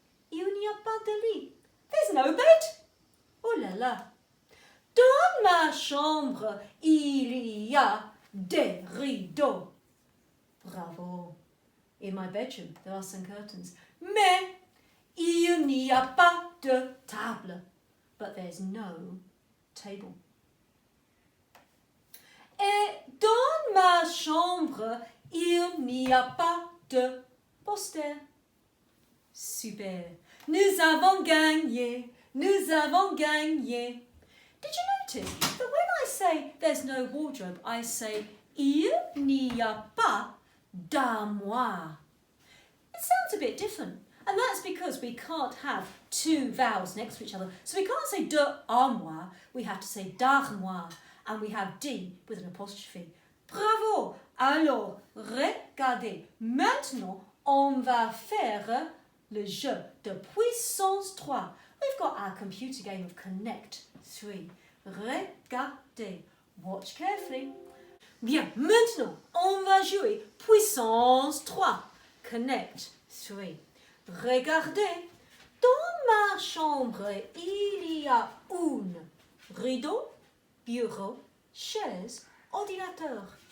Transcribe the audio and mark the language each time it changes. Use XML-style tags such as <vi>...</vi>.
<fr>il n'y a pas de lit.</fr> <en>There's no bed.</en> <fr>Oh là là. Dans ma chambre, il y a des rideaux. Bravo.</fr> <en>In my bedroom, there are some curtains.</en> <fr>Mais il n'y a pas de table.</fr> <en>But there's no table.</en> <fr>Et dans ma chambre, il n'y a pas de poster. Super. Nous avons gagné. Nous avons gagné.</fr> <en>Did you notice that when I say there's no wardrobe, I say</en> <fr>il n'y a pas d'armoire?</fr> <en>It sounds a bit different. And that's because we can't have two vowels next to each other. So we can't say de armoire, we have to say d'armoire. And we have D with an apostrophe.</en> <fr>Bravo! Alors, regardez. Maintenant, on va faire le jeu de puissance 3.</fr> <en>We've got our computer game of Connect 3.</en> <fr>Regardez.</fr> <en>Watch carefully.</en> <fr>Bien, maintenant, on va jouer puissance 3. Connect 3. Regardez. Dans ma chambre, il y a un rideau, bureau, chaise, ordinateur.</fr>